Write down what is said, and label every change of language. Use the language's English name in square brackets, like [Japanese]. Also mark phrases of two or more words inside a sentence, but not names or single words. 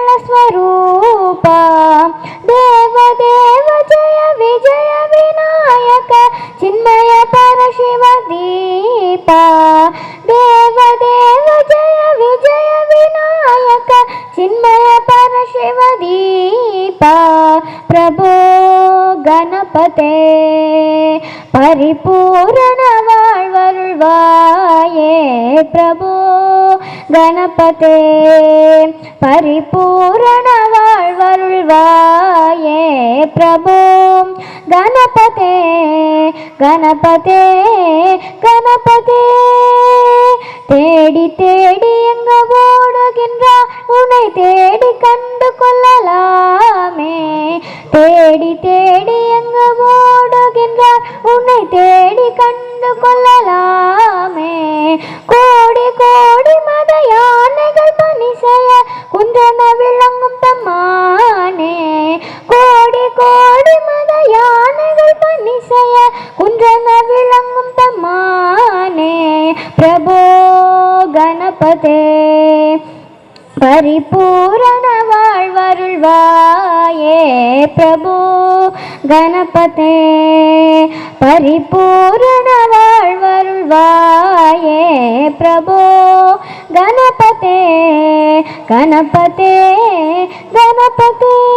[Sanskrit] स्वरूप देव देव जय विजय विनायक चिन्मय परशिव दीप देव देव जय विजय विनायक चिन्मय परशिव दीप प्रभो गणपते परिपूर्ण வாழ்வருள்வாயே प्रभो गणपते परिपूर्ण வாழ்வருள்வாये प्रभो गणपते गणपते गणपते [Tamil] தேடி தேடி எங்க ஓடுகின்றார் உன்னை தேடி கண்டு கொள்ளலாமே தேடி தேடி எங்க ஓடுகின்றார் உன்னை தேடி கண்டு கொள்ளலாமே கோடி கோடி மத யானைகள் பணி செய்ய குன்றன விளங்கும் தம்மானே கோடி கோடி மத யானைகள் பணி செய்ய குன்றன விளங்கும் தம்மானே [Sanskrit] प्रभो गणपते परिपूर्ण வாழ்வருள்வாயே प्रभो गणपते परिपूर्ण வாழ்வருள்வாயே प्रभो गणपते गणपते गणपते